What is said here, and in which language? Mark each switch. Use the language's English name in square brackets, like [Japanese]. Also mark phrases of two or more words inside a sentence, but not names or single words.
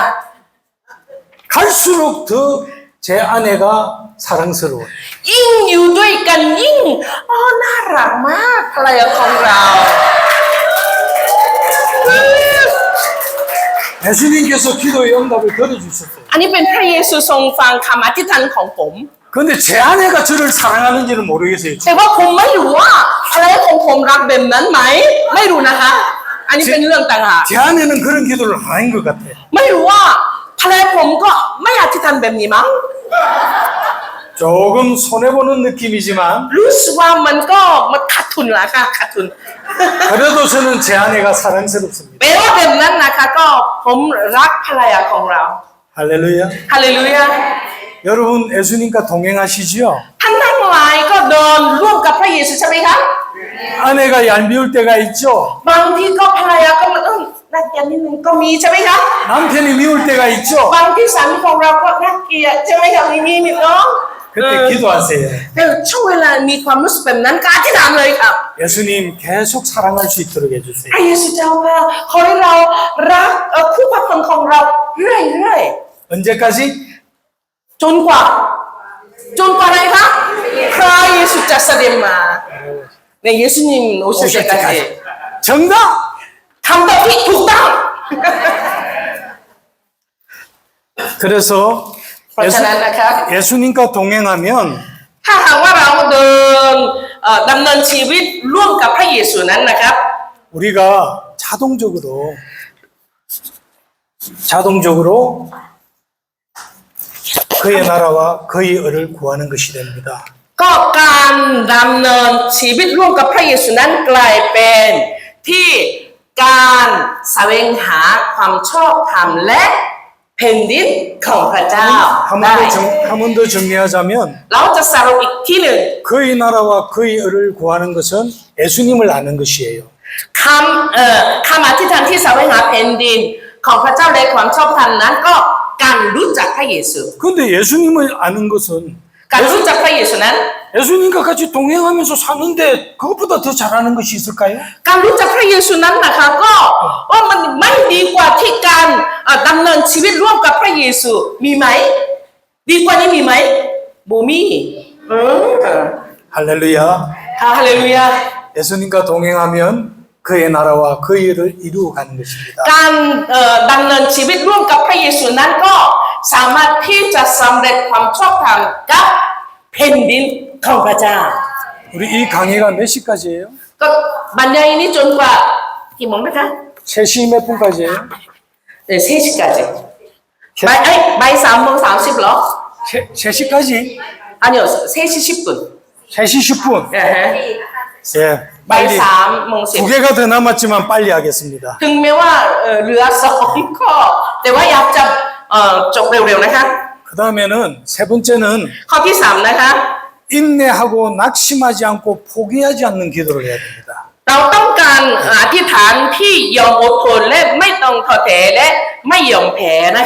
[Korean] 갈수록 더 제 아내가 사랑스러워요. [Thai] ยิ่งอยู่ด้วยกันยิ่งน่ารักมากภรรยาของเรา [Korean] 예수님께서 기도의 응답을 들어주셨어요. [Thai] อันนี้เป็นพระเยซูทรงฟังคำอธิษฐานของผม [Korean] 그런데 제 아내가 저를 사랑하는지는 모르겠어요. [Thai] แต่ว่าผมไม่รู้ว่าภรรยาของผมรักแบบนั้นไหมไม่รู้นะคะ อันนี้เป็นเรื่องต่างหาก [Korean] 제 아내는 그런 기도를 안 한 것 같아요. [Thai] ไม่รู้ว่าภรรยาผมก็ไม่อธิษฐานแบบนี้มั้ง [Korean] 조금 손해보는 느낌이지만 [Thai] รู้สึกว่ามันขาดทุนละค่ะขาดทุน [Korean] 그래도 저는 제 아내가 사랑스럽습니다. [Thai] แต่ว่าแบบนั้นนะคะก็ผมรักภรรยาของเรา [Korean] 할렐루야. [Thai] ฮาเลลูยา [Korean] 여러분 예수님과 동행하시지요? [Thai] ท่านทั้งหลายก็เดินร่วมกับพระเยซูใช่ไหมครับ [Korean] 아내가 얄미울 때가 있죠? [Thai] บางทีก็ภรรยาก็มันน่าเกลียดนิดนึงก็มีใช่ไหมครับ [Korean] 남편이 미울 때가 있죠? [Thai] บางที่สามีของเราก็น่าเกลียดใช่ไหมครับมีนิดน้อง [Korean] 그때 기도하세요. [Thai] แต่ช่วงเวลามีความรู้สึกแบบนั้นก็อธิษฐานเลยครับ [Korean] 예수님 계속 사랑할 수 있도록 해주세요. [Thai] พระเยซูเจ้าค่ะขอให้เรารักคู่พระคนของเราเรื่อย [Korean] 언제까지? [Thai] ๆจนกว่าอะไรครับพระเยซูจะเสด็จมาในเยซูนิมโอเชเชกาเซ [Korean] 정답! [Thai] ทำแบบที่ถูกต้อง [Korean] 그래서 [Thai] เพราะฉะนั้นนะครับ [Korean] 예수님과 동행하면 [Thai] ถ้าหากว่าเราเดินดำเนินชีวิตร่วมกับพระเยซูนั้นนะครับ [Korean] 우리가 자동적으로 그의 나라와 그의 의를 구하는 것이 됩니다. [Thai] ก็การดำเนินชีวิตร่วมกับพระเยซูนั้นกลายเป็นที่การแสวงหาความชอบธรรมและแผ่นดินของพระเจ้า [Korean] 한 번 더 정리하자면 [Thai] เราจะสรุปอีกที่หนึ่ง [Korean] 그의 나라와 그의 의를 구하는 것은 예수님을 아는 것이에요. [Thai] คำอธิษฐานที่แสวงหาแผ่นดินของพระเจ้าและความชอบธรรมนั้นก็การรู้จักพระเยซู [Korean] 그런데 예수님을 아는 것은 [Thai] การรู้จักพระเยซูนั้น [Korean] 예수님과 같이 동행하면서 사는데 그것보다 더 잘하는 것이 있을까요? [Thai] การรู้จักพระเยซูนั้นนะคะก็ว่ามันไม่ดีกว่าที่การดำเนินชีวิตร่วมกับพระเยซูมีไหมดีกว่านี้มีไหมบ่มี [Korean] 할렐루야. [Thai] ฮาเลลูยา [Korean] 예수님과 동행하면 그의 나라와 그의 의를 이루어 가는 것입니다. [Thai] การดำเนินชีวิตร่วมกับพระเยซูนั้นก็สามารถที่จะสำเร็จความชอบธรรมกับแผ่นดินของพระเจ้า [Korean] 우리 이 강의가 몇 시까지예요? [Thai] ก็บรรยายนี้จนกว่ากี่โมงนะคะ [Korean] 3시 몇 분까지예요? [Thai] 3시까지 บ่าย3:30เหรอ [Korean] 3시까지? 아니요 3시 10분 3시 10분. 예, [Thai] บ่าย [Korean] 빨리 3:10 두 개가 더 남았지만 빨리 하겠습니다. [Thai] ถึงแม้ว่าเหลือ2 ข้อ แต่ว่าอยากจะจบเร็วๆนะคะ [Korean] 그 다음에는 세 번째는 [Thai] ข้อที่ 3 นะคะ [Korean] 인내하고 낙심하지 않고 포기하지 않는 기도를 해야 됩니다. [Thai] เราต้องการอธิษฐานที่ยอมอดทนและไม่ต้องท้อแท้และไม่ยอมแพ้นะคะ